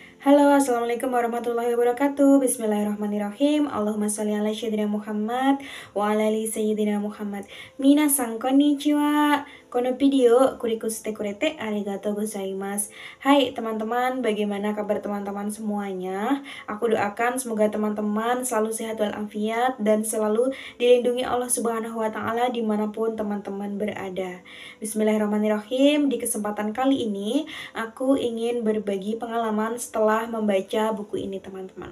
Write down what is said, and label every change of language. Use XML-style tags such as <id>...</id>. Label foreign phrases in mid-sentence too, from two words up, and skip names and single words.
<ar>السلام عليكم ورحمة الله وبركاته. بسم الله الرحمن الرحيم. اللهم صل على سيدنا محمد وعلى آل سيدنا محمد.</ar> <ja>皆さん こんにちは。この ビデオ クリックして くれて ありがとう ございます.</ja> <id>Hai teman-teman, bagaimana kabar teman-teman semuanya? Aku doakan semoga teman-teman selalu sehat walafiat dan selalu dilindungi</id> <ar>Allah Subhanahu wa taala</ar> <id>dimanapun teman-teman berada. Bismillahirrahmanirrahim. Di kesempatan kali ini aku ingin berbagi pengalaman setelah membaca buku ini, teman-teman.</id>